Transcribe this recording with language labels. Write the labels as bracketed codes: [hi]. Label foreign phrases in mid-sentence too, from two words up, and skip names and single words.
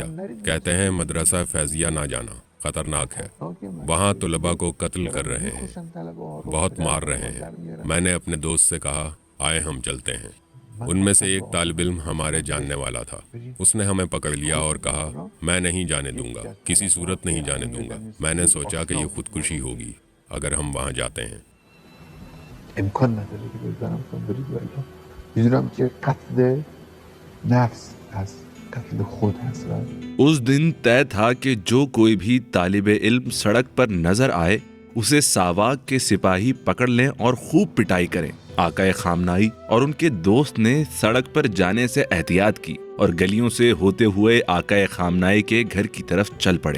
[ur] کہتے ہیں مدرسہ فیضیہ نہ جانا، خطرناک ہے، وہاں طلباء کو قتل کر رہے ہیں، بہت مار رہے ہیں۔ میں نے اپنے دوست سے کہا آئے ہم چلتے ہیں۔ ان میں سے ایک طالب علم ہمارے جاننے والا تھا، اس نے ہمیں پکڑ لیا اور کہا میں نہیں جانے دوں گا، کسی صورت نہیں جانے دوں گا۔ میں نے سوچا کہ یہ خودکشی ہوگی اگر ہم وہاں جاتے ہیں۔ [fa] امکان نداره که بزنم کنم برید ولی میدونم که قتل نفس هست، قتل خود هست و [ur] اس دن طے تھا کہ جو کوئی بھی طالب علم سڑک پر نظر آئے اسے ساواک کے سپاہی پکڑ لیں اور خوب پٹائی کریں۔ آقا خامنائی اور ان کے دوست نے سڑک پر جانے سے احتیاط کی اور گلیوں سے ہوتے ہوئے آقا خامنائی کے گھر کی طرف چل پڑے۔